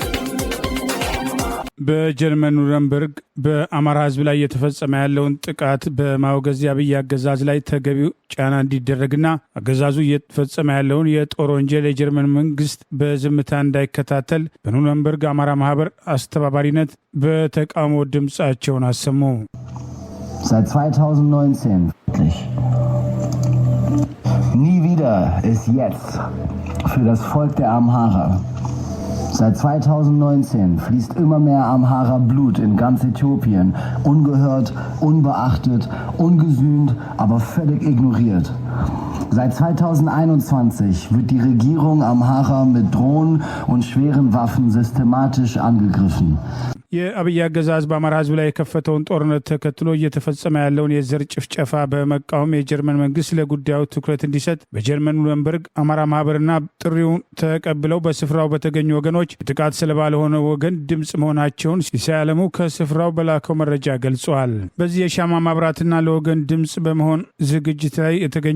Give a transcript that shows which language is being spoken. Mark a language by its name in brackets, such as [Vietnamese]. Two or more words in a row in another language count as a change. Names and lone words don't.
[Amharic] በጀርመን ኑረምበርግ በአማራ ህዝብ ላይ እየተፈጸመ ያለውን ጥቃት በማውገዝ የአብይ አገዛዝ ላይ ተገቢው ጫና እንዲደረግና አገዛዙ እየተፈጸመ ያለውን የጦር ወንጀል የጀርመን መንግስት በዝምታ እንዳይከታተል በኑረምበርግ አማራ ማህበር አስተባባሪነት በተቃውሞ ድምጻቸውን አሰሙ። [German] Seit 2019 nie wieder ist jetzt für das Volk der Amhara. Seit 2019 fließt immer mehr Amhara Blut in ganz Äthiopien, ungehört, unbeachtet, ungesühnt, aber völlig ignoriert. Seit 2021 wird die Regierung Amhara mit Drohnen und schweren Waffen systematisch angegriffen. [Amharic] የአብይ አገዛዝ በአማራ ህዝብ ላይ የከፈተውን ጦርነት ተከትሎ እየተፈጸመ ያለውን የዘር ጭፍጨፋ በመቃወም የጀርመን መንግስት ለጉዳዩ ትኩረት እንዲሰጥ በጀርመን ኑረምበርግ አማራ ማህበርና ጥሪውን ተቀብለው በስፍራው በተገኙ ወገኖች የጥቃት ሰለባ ለሆነ ወገን ድምፅ መሆናቸውን ሲሳይ አለሙ ከስፍራው በላከው መረጃ ገልጿል። በዚህ የሻማ ማብራትና ለወገን ድምፅ በመሆን ዝግጅት ላይ የተገኙ